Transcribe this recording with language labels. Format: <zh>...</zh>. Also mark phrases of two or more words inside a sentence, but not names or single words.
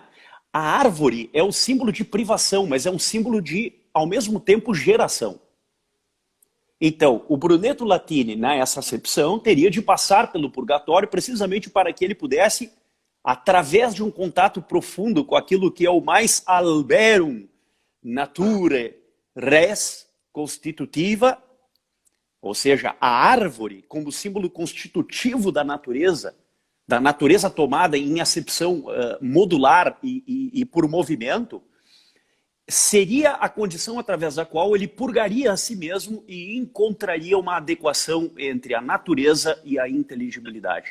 <pt>A árvore é o símbolo de privação, mas é um símbolo de, ao mesmo tempo, geração. Então, o Brunetto Latini, nessa acepção, teria de passar pelo purgatório precisamente para que ele pudesse, através de um contato profundo com aquilo que é o mais</pt> <la>alberum nature res constitutiva,</la> <pt>ou seja, a árvore como símbolo constitutivo da natureza tomada em acepção modular e por movimento, seria a condição através da qual ele purgaria a si mesmo e encontraria uma adequação entre a natureza e a inteligibilidade.</pt>